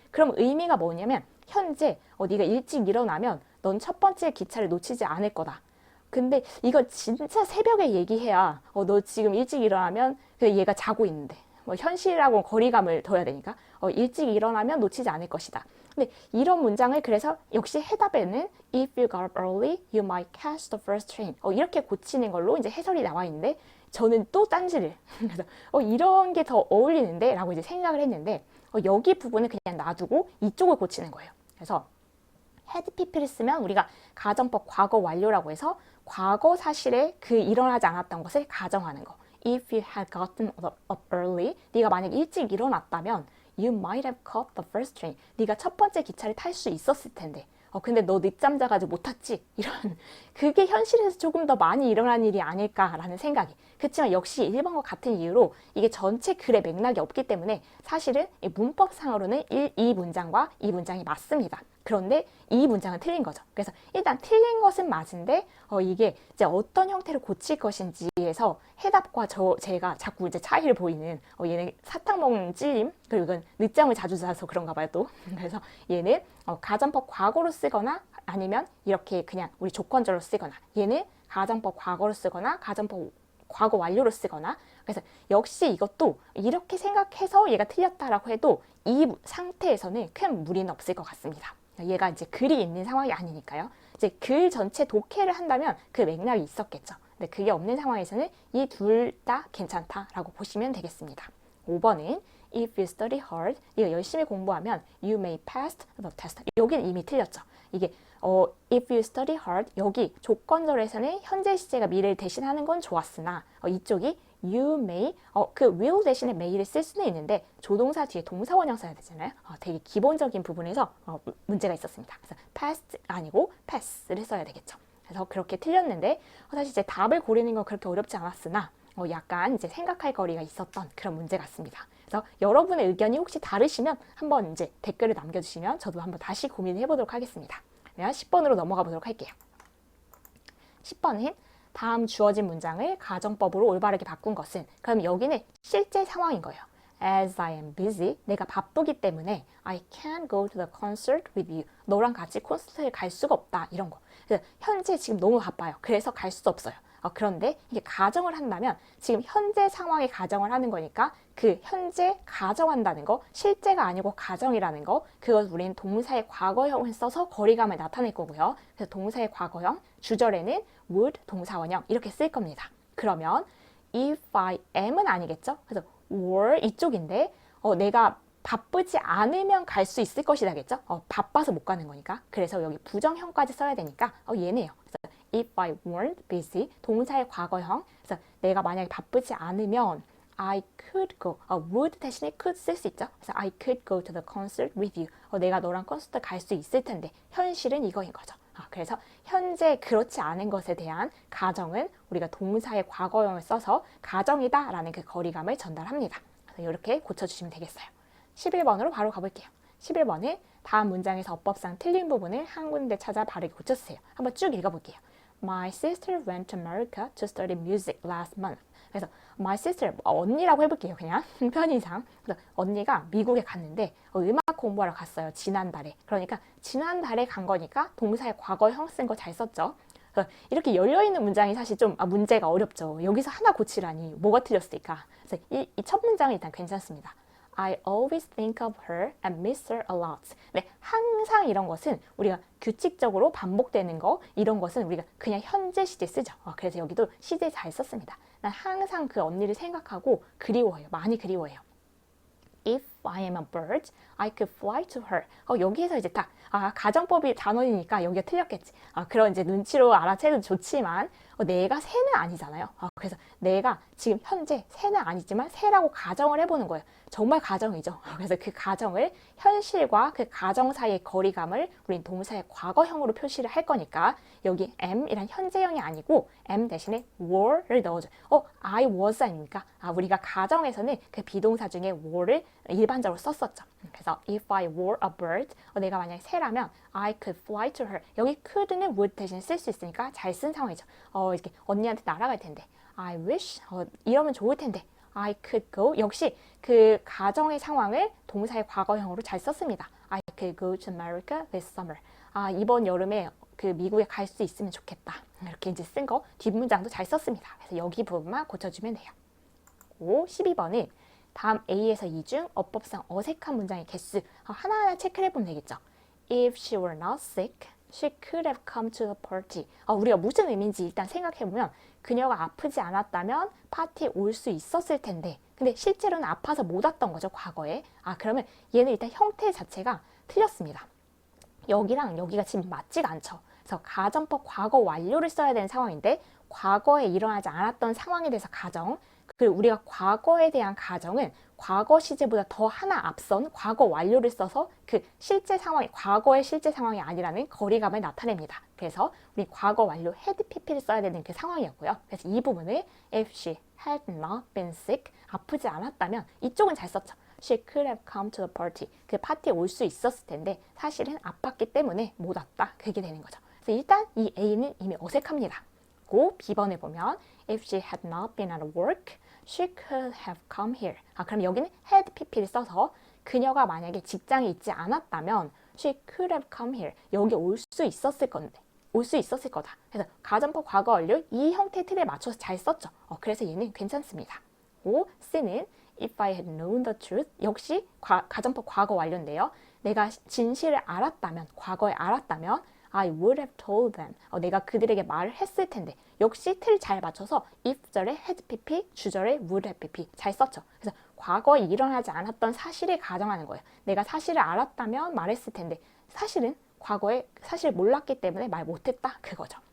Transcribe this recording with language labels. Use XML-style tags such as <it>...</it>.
<ko>그럼 의미가 뭐냐면 현재 네가 일찍 일어나면 넌 첫 번째 기차를 놓치지 않을 거다. 근데 이거 진짜 새벽에 얘기해야 너 지금 일찍 일어나면 얘가 자고 있는데 현실하고 거리감을 둬야 되니까 일찍 일어나면 놓치지 않을 것이다. 근데 이런 문장을 그래서 역시 해답에는</ko> <en>If you got up early, you might catch the first train.</en> <ko>이렇게 고치는 걸로 이제 해설이 나와 있는데, 저는 또 딴지를 그래서 이런 게 더 어울리는데 라고 이제 생각을 했는데, 여기 부분을 그냥 놔두고 이쪽을 고치는 거예요. 그래서 had pp를 쓰면 우리가 가정법 과거 완료라고 해서 과거 사실에 그 일어나지 않았던 것을 가정하는 거.</ko> <en>If you had gotten up early,</en> <ko>네가 만약 일찍 일어났다면</ko> <en>You might have caught the first train.</en> <ko>네가 첫 번째 기차를 탈 수 있었을 텐데 근데 너 늦잠 자가지고 못 탔지? 이런 그게 현실에서 조금 더 많이 일어난 일이 아닐까라는 생각이. 그렇지만 역시 1번과 같은 이유로 이게 전체 글의 맥락이 없기 때문에 사실은 문법상으로는 이 문장과 이 문장이 맞습니다. 그런데 이 문장은 틀린 거죠. 그래서 일단 틀린 것은 맞은데 이게 이제 어떤 형태로 고칠 것인지에서 해답과 제가 자꾸 이제 차이를 보이는 얘는 사탕 먹는 찔림, 그리고 이건 늦잠을 자주 자서 그런가 봐요 또. 그래서 얘는 가정법 과거로 쓰거나 아니면 이렇게 그냥 우리 조건절로 쓰거나, 얘는 가정법 과거로 쓰거나 가정법 과거 완료로 쓰거나. 그래서 역시 이것도 이렇게 생각해서 얘가 틀렸다라고 해도 이 상태에서는 큰 무리는 없을 것 같습니다. 얘가 이제 글이 있는 상황이 아니니까요. 이제 글 전체 독해를 한다면 그 맥락이 있었겠죠. 근데 그게 없는 상황에서는 이 둘 다 괜찮다라고 보시면 되겠습니다.</ko> <en>5번은 If you study hard,</en> <ko>네가 열심히 공부하면</ko> <en>you may pass the test.</en> <ko>여기는 이미 틀렸죠. 이게</ko> <en>if you study hard,</en> <ko>여기 조건절에서는 현재 시제가 mi를 대신하는 건 좋았으나 이쪽이 you may, 그 will 대신에 may를 쓸 수는 있는데 조동사 뒤에 동사 원형 써야 되잖아요. 되게 기본적인 부분에서 문제가 있었습니다. 그래서 passed 아니고 pass를 써야 되겠죠. 그래서 그렇게 틀렸는데 사실 이제 답을 고르는 건 그렇게 어렵지 않았으나 약간 이제 생각할 거리가 있었던 그런 문제 같습니다. 그래서 여러분의 의견이 혹시 다르시면 한번 이제 댓글을 남겨주시면 저도 한번 다시 고민해 보도록 하겠습니다. 그러면 10번으로 넘어가 보도록 할게요. 10번은 다음 주어진 문장을 가정법으로 올바르게 바꾼 것은, 그럼 여기는 실제 상황인 거예요.</ko> <en>As I am busy,</en> <ko>내가 바쁘기 때문에</ko> <en>I can't go to the concert with you.</en> <ko>너랑 같이 콘서트에 갈 수가 없다. 이런 거. 그래서 현재 지금 너무 바빠요. 그래서 갈 수 없어요. 그런데 이게 가정을 한다면 지금 현재 상황에 가정을 하는 거니까 그 현재 가정한다는 거, 실제가 아니고 가정이라는 거, 그것 우리는 동사의 과거형을 써서 거리감을 나타낼 거고요. 그래서 동사의 과거형, 주절에는 would, 동사원형 이렇게 쓸 겁니다. 그러면 if I am은 아니겠죠? 그래서 were 이쪽인데 내가 바쁘지 않으면 갈 수 있을 것이다겠죠? 바빠서 못 가는 거니까. 그래서 여기 부정형까지 써야 되니까 얘네요.</ko> <en>그래서 if I weren't busy,</en> <ko>동사의 과거형. 그래서 내가 만약에 바쁘지 않으면</ko> <en>I could go.</en> <ko>would 대신에 could 쓸 수 있죠.</ko> <en>그래서 I could go to the concert with you.</en> <ko>내가 너랑 콘서트 갈 수 있을 텐데 현실은 이거인 거죠. 그래서 현재 그렇지 않은 것에 대한 가정은 우리가 동사의 과거형을 써서 가정이다라는 그 거리감을 전달합니다. 그래서 이렇게 고쳐주시면 되겠어요. 11번으로 바로 가볼게요. 11번은 다음 문장에서 어법상 틀린 부분을 한 군데 찾아 바르게 고쳐주세요. 한번 쭉 읽어볼게요.</ko> <en>My sister went to America to study music last month.</en> <ko>그래서 my sister, 언니라고 해볼게요. 그냥 편의상. 그래서 언니가 미국에 갔는데 음악 공부하러 갔어요. 지난달에. 그러니까 지난달에 간 거니까 동사의 과거형 쓴 거 잘 썼죠. 이렇게 열려있는 문장이 사실 좀 문제가 어렵죠. 여기서 하나 고치라니 뭐가 틀렸을까? 그래서 이 첫 문장은 일단 괜찮습니다.</ko> <en>I always think of her and miss her a lot.</en> <ko>네, 항상 이런 것은 우리가 규칙적으로 반복되는 거, 이런 것은 우리가 그냥 현재 시제 쓰죠. 그래서 여기도 시제 잘 썼습니다. 난 항상 그 언니를 생각하고 그리워해요. 많이 그리워해요.</ko> <en>If I am a bird, I could fly to her.</en> <ko>여기에서 이제 딱 가정법이 단원이니까 여기가 틀렸겠지. 그런 이제 눈치로 알아채도 좋지만 내가 새는 아니잖아요. 그래서 내가 지금 현재 새는 아니지만 새라고 가정을 해보는 거예요. 정말 가정이죠. 그래서 그 가정을 현실과 그 가정 사이의 거리감을 우린 동사의 과거형으로 표시를 할 거니까 여기 am이란 현재형이 아니고 am 대신에 were를 넣어줘.</ko> <en>I was</en> <ko>아닙니까? 우리가 가정에서는 그 비동사 중에 were를 일반적으로 썼었죠.</ko> <en>그래서 if I were a bird,</en> <ko>내가 만약에 새라면</ko> <en>I could fly to her.</en> <ko>여기 could는 would 대신 쓸 수 있으니까 잘 쓴 상황이죠. 이렇게 언니한테 날아갈 텐데</ko> <en>I wish,</en> <ko>이러면 좋을 텐데</ko> <en>I could go.</en> <ko>역시 그 가정의 상황을 동사의 과거형으로 잘 썼습니다.</ko> <en>I could go to America this summer.</en> <ko>이번 여름에 그 미국에 갈 수 있으면 좋겠다. 이렇게 이제 쓴 거 뒷문장도 잘 썼습니다. 그래서 여기 부분만 고쳐주면 돼요. 12번은 다음 A에서 E 중 어법상 어색한 문장의 개수 하나하나 체크를 해보면 되겠죠.</ko> <en>If she were not sick, she could have come to the party.</en> <ko>우리가 무슨 의미인지 일단 생각해보면 그녀가 아프지 않았다면 파티에 올 수 있었을 텐데 근데 실제로는 아파서 못 왔던 거죠, 과거에. 그러면 얘는 일단 형태 자체가 틀렸습니다. 여기랑 여기가 지금 맞지가 않죠. 그래서 가정법 과거 완료를 써야 되는 상황인데 과거에 일어나지 않았던 상황에 대해서 가정, 그리고 우리가 과거에 대한 가정은 과거 시제보다 더 하나 앞선 과거 완료를 써서 그 실제 상황이 과거의 실제 상황이 아니라는 거리감을 나타냅니다. 그래서 우리 과거 완료 had pp를 써야 되는 그 상황이었고요. 그래서 이 부분을</ko> <en>if she had not been sick,</en> <ko>아프지 않았다면 이쪽은 잘 썼죠.</ko> <en>She could have come to the party.</en> <ko>그 파티에 올 수 있었을 텐데 사실은 아팠기 때문에 못 왔다. 그게 되는 거죠. 그래서 일단 이 A는 이미 어색합니다. 고 B번에 보면</ko> <en>if she had not been at work, she could have come here.</en> <ko>그럼 여기는 had pp를 써서 그녀가 만약에 직장에 있지 않았다면</ko> <en>she could have come here.</en> <ko>여기 올 수 있었을 건데. 올 수 있었을 거다. 그래서 가정법 과거 완료 이 형태 틀에 맞춰서 잘 썼죠. 그래서 얘는 괜찮습니다. 고 C는</ko> <en>if I had known the truth.</en> <ko>역시 가정법 과거 완료인데요. 내가 진실을 알았다면, 과거에 알았다면</ko> <en>I would have told them.</en> <ko>내가 그들에게 말을 했을 텐데. 역시 틀 잘 맞춰서 if 절에 had pp, 주절에 would have pp 잘 썼죠. 그래서 과거에 일어나지 않았던 사실을 가정하는 거예요. 내가 사실을 알았다면 말했을 텐데 사실은 과거에 사실 몰랐기 때문에 말 못했다 그거죠.</ko>